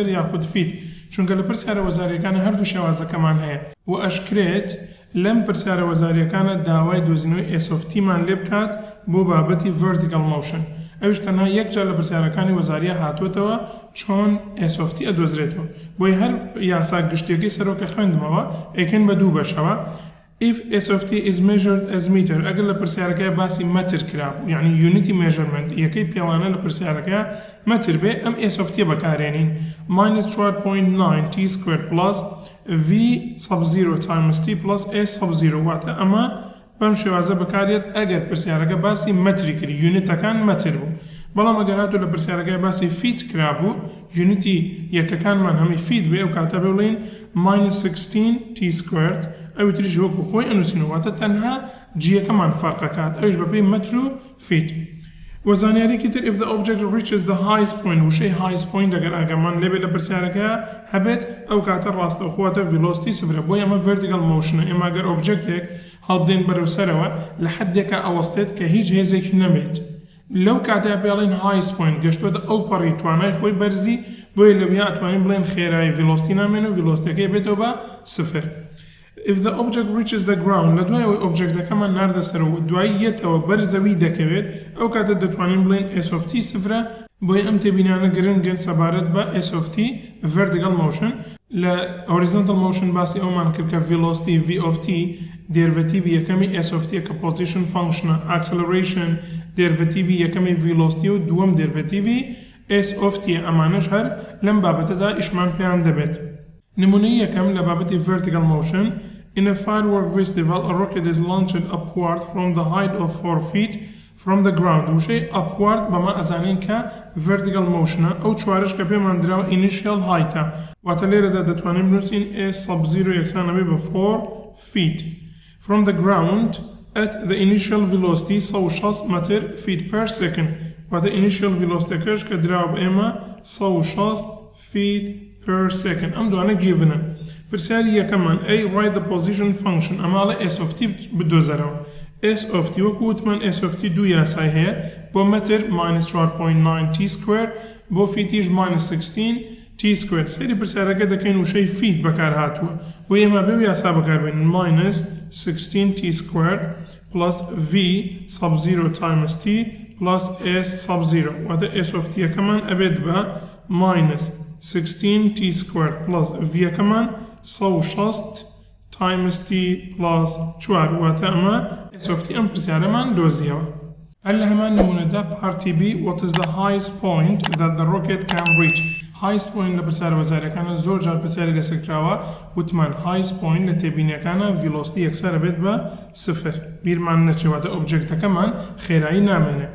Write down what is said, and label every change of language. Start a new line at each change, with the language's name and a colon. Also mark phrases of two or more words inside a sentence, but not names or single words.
Central Kurdish: یاخود فیت چونکە لە پرسیارە وەزاریەکانە هەردوو شێوازەکەمان هەیە و ئەشکرێت لەم پرسیارە وەزاریەکانە داوای دۆزینەوەی
English: s of t
Central Kurdish: مان لێ بکات بۆ بابەتی
English: vertical motion
Central Kurdish: ئەوش تەنها یەک جار لە پرسیارەکانی وەزاریە هاتووەتەوە چۆن
English: s of t
Central Kurdish: ئەدۆزرێتەوە بۆی هەر یاسا گشتیەکەی سەرۆکە خوێندمەوە ئەیکەن بە دوو بەشەوە If
English: s of t is measured as meter
Central Kurdish: ئەگەر لە پرسیارەکەی باسی مەتر کرابوو یعنی
English: unity measurement
Central Kurdish: یەکەی پێوانە لە پرسیارەکەی مەتر بێ ئەم
English: s of t
Central Kurdish: بەکارێنین
English: minus 4.9 t squared plus v sub 0 times t plus s sub 0
Central Kurdish: واتە ئەمە بەم شێوازە بەکارێت ئەگەر پرسیارەکە باسی مەتری کردی یونیتەکان مەتر بوو بەڵام ئەگەر هاتوو لە پرسیارەکەی باسی فیت کرابوو یونیتی یەکەکانمان هەمی فیت بێ ئەو کاتە بێ بڵین
English: minus 16 t squared
Central Kurdish: ئەوی تریش وەکو خۆی ئەنووسینەوەتە تەنها جیەکەمان فەرقەکات ئەوش بەپێی مەتر و فیت وەزانیارێکی تر
English: if the object reaches the highest point
Central Kurdish: وشەی
English: highest point
Central Kurdish: ئەگەر ئاگەمان لێبێت لە پرسیارەکەیە هەبێت ئەو کاتە ڕاستەوخۆتە velocity سفرە بۆی ئەمە
English: vertical motion
Central Kurdish: ئێمە ئەگەر objectێک هەڵبدەین بەرەو سەرەوە لە حەدێکە ئەوەستێت کە هیچ هێزێکی نەبێت لەو کاتەیە پێڵین
English: highest point
Central Kurdish: گەشتوەتە ئەو پەڕی توانای خۆی بەرزی بۆیە لەویا ئەتوانین بڵێن خێرایی velocity نامێنە و velocityەکەی بێتەوە بە 0
English: If the object reaches the ground
Central Kurdish: لە دوای ئەوەی ئۆبجێکتەکەمان ناردە سەرەوە دوای یەتەوە بەرزەوی دەکەوێت ئەو کاتە دەتوانین بڵێن
English: s of t
Central Kurdish: سفرە بۆیە ئەم تێبینانە گرنگن سەبارەت بە
English: s of t vertical motion
Central Kurdish: لە
English: horizontal motion
Central Kurdish: باسی ئەومان کرد کە
English: velocity v of t
Central Kurdish: دێرڤەتیڤی یەکەمی
English: s of t
Central Kurdish: کە
English: position function acceleration
Central Kurdish: دێرڤەتیڤی یەکەمی velocity و دووەم دێرڤەتیڤی
English: s of t
Central Kurdish: ئەمانەش هەر لەم بابەتەدا ئیشمان پێیان دەبێت نمونەی یەکەم لە بابەتی
English: vertical motion In a firework festival, a rocket is launched upward from the height of 4 feet from the ground.
Central Kurdish: وشەی upward بەما ئەزانین کە
English: vertical motion
Central Kurdish: ئەو چوارش کە پێمان دراوە
English: initial height
Central Kurdish: واتە لێرەدا دەتوانین بنووسین
English: s sub 0
Central Kurdish: یەکسانە بێ بە
English: 4 feet from the ground at the initial velocity 160 meter feet per second
Central Kurdish: واتە
English: initial velocity
Central Kurdish: کەش کە دراوە بە ئێمە
English: 160 feet per second
Central Kurdish: ئەم دوانە given پرسیاری یەکەمان
English: A write the position function
Central Kurdish: ئەماڵە
English: s of t
Central Kurdish: بدۆزەرەوە
English: s of t
Central Kurdish: وەکو وتمان
English: s of t
Central Kurdish: دوو یاسای هەیە بۆ مەتر
English: minus 4.9 t square
Central Kurdish: بۆ فیتیش
English: minus 16 t square
Central Kurdish: سەیری پرسیارەکە دەکەین وشەی فیت بەکار هاتووە بۆ ئێمە بێ یاسا بەکاربێنین minus
English: 16 t squared plus v sub 0 times t plus s sub 0 واتە s of t
Central Kurdish: یەکەمان ئەبێت بە
English: minus 16t squared plus v كمان 160 times t plus 4
Central Kurdish: واتە ئەمە
English: s of t
Central Kurdish: ئەم پرسیارەمان دۆزیەوە. هەر لە هەمان نمونەدا
English: party b what is the highest point that the rocket can reach. highest point
Central Kurdish: لە پرسیارە وەزارەکانە زۆر جار پرسیاری لەسەرکراوە وتمان
English: highest point
Central Kurdish: لە تێبینیەکانە velocity یەکسارە بێت بە 0 بیرمان نەچێواتە ئۆبجێکتەکەمان خێرایی نامێنێ.